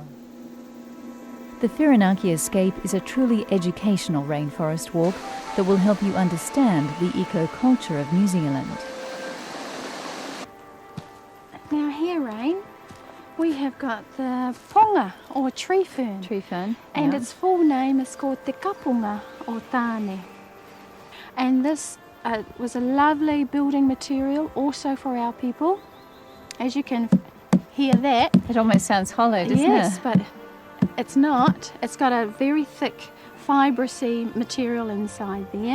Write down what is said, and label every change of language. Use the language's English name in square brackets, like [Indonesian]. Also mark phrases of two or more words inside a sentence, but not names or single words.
[English] The Fhirinaki Escape is a truly educational rainforest walk that will help you understand the eco-culture of New Zealand. Now here, Rain, we have got the ponga, or tree fern. Tree fern. And its full name is called [Māori] te kapunga o tāne. [English] And this was a lovely building material also for our people. As you can hear that. It almost sounds hollow, doesn't it? Yes, but it's not. It's got a very thick, fibrous material inside there.